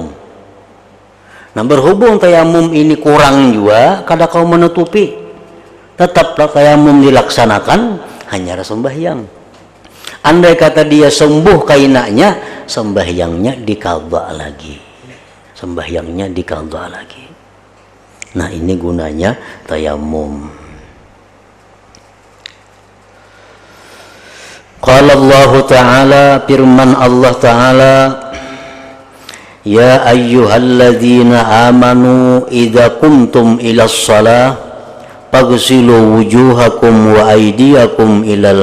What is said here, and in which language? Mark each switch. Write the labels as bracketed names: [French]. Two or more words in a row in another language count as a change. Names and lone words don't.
[Banjar] Nah berhubung tayamum ini kurang juga kada kau menutupi tetaplah tayamum dilaksanakan hanya sembahyang. Andai kata dia sembuh kainaknya, sembahyangnya diqadha lagi. [Indonesian] Sembahyangnya diqadha lagi. Nah, ini gunanya tayamum. [Arabic] قال الله تعالى, [Indonesian] firman Allah Ta'ala, [Arabic] يا أيها الذين آمنوا إذا قمتم إلى الصلاة فاغسلوا وجوهكم وأيديكم إلى